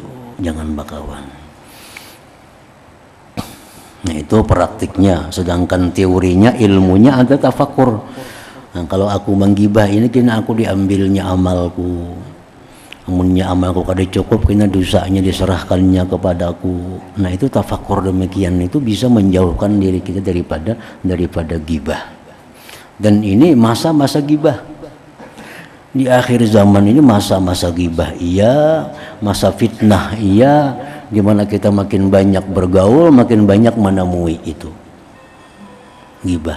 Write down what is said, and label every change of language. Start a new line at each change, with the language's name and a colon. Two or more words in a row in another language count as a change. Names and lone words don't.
Banjar: Jangan bakawan. Nah, itu praktiknya.
Indonesian: Sedangkan teorinya, ilmunya ada tafakur. Nah, kalau aku menggibah ini kena aku diambilnya amalku.
Banjar: Amunnya amalku kada cukup, kena dosanya diserahkannya kepadaku.
Indonesian: Nah, itu tafakur demikian itu bisa menjauhkan diri kita daripada gibah. Dan ini masa-masa gibah. Di akhir zaman ini masa-masa gibah iya, masa fitnah iya, di mana kita makin banyak bergaul, makin banyak menemui itu gibah.